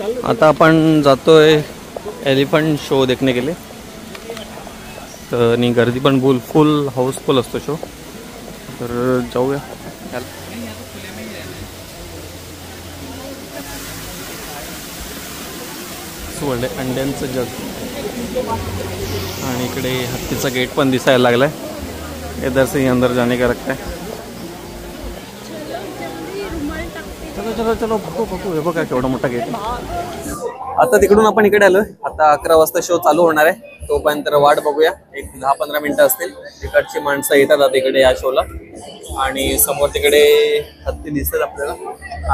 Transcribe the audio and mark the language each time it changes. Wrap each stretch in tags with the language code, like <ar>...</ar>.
<mr>आता आपण जातोय एलिफंट</mr> <hi>शो देखने के लिए.</hi> <mr>तर आणि गर्दी पण फुल हाऊसफुल असतो शो. तर जाऊया. सोडले अंड्यांचं जग. आणि इकडे हत्तीचा गेट पण दिसायला लागलाय.</mr> <hi>इधर से ही अंदर जाने का रखता है.</hi> <mr>चलो चलो चलो बघू हे बघा केवढा मोठा गेट. आता तिकडून आपण इकडे आलोय. आता 11 वाजता शो चालू होणार आहे. तोपर्यंत वाट बघूया. एक 10-15 मिनिटं असतील. तिकडची माणसं येतात आता इकडे या शोला. आणि समोर तिकडे हत्ती दिसतात आपल्याला.</mr>